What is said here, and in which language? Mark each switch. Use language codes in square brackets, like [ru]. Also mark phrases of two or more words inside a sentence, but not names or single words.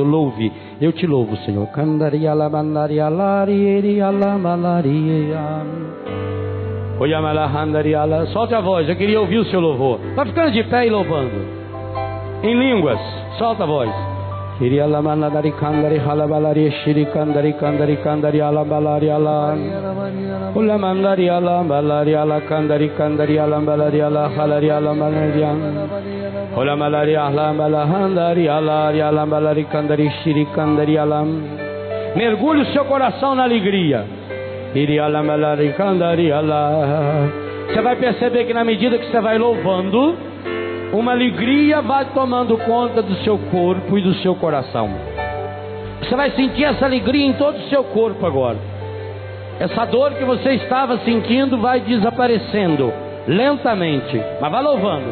[pt] Louve, eu te louvo, Senhor. Solte a voz, eu queria ouvir o seu louvor. Está ficando de pé e louvando em línguas, solta a voz. Queria la mandari candari halabalari shiri candari candari candari alabalari ala ula mandari alabalari ala candari candari alabalari ala halari alabalari ula malari alabalari alari alabalari candari shiri candari alam. Mergulhe o seu coração na alegria. Iria alabalari candari ala. Você vai perceber que na medida que você vai louvando, uma alegria vai tomando conta do seu corpo e do seu coração. Você vai sentir essa alegria em todo o seu corpo agora. Essa dor que você estava sentindo vai desaparecendo lentamente, mas vai louvando.